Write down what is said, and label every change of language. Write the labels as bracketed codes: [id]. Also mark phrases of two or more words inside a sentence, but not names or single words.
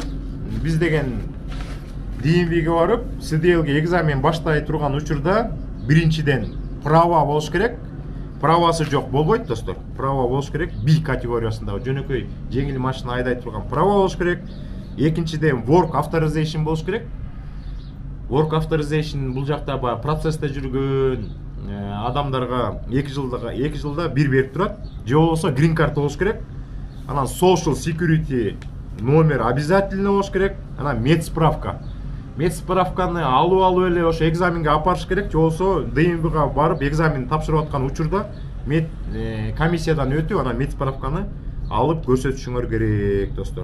[ky] Биз деген DMV-ге барып, CDL-ге экзамен баштай турган учурда биринчиден права болуш керек. Правасы жок болбойт, достор. Права болуш керек. B категориясындагы жөнөкөй жеңил машина айдай турган права болуш керек. Экинчиден [en] work authorization [ky] болуш керек. [en] Work authorization [ky] бул жакта процессте жүргөн адамдарга 2 жылда бир берип турат. Же болбосо [en] green card [ky] болуш керек. Анан [en] social security [ky] номер обязательно болуш керек. Анан медсправка. медсправканы алып эле ошо экзаменге алып барыш керек, же болбосо ДМВга барып экзамен тапшырып аткан учурда комиссиядан өтүп, анан медсправканы алып көрсөтүшүңөр керек, достор.